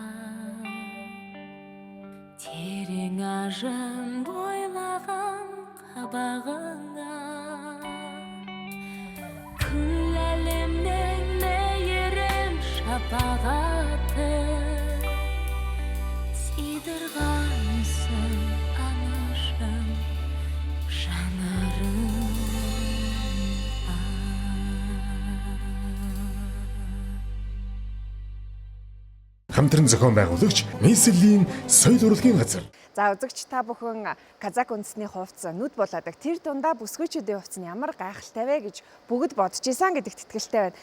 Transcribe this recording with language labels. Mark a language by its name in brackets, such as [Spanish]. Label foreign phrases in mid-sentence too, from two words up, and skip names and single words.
[Kazakh] терең ажым бойлаған қабағыңа күл әлемнің мейірім шапағаты сыйдырғансың анашым жанарым [Mongolian] Хамтран зохион байгуулагч нийслэлийн соёл урлагийн газар. За үзэгч та бүхэн казак үндэсний хувцас нүд булаадаг тэр дундаа бүсгүйчүүдийн хувцас нь ямар гайхалтай вэ гэж бүгд бодож исэн гэдэгт итгэлтэй байна.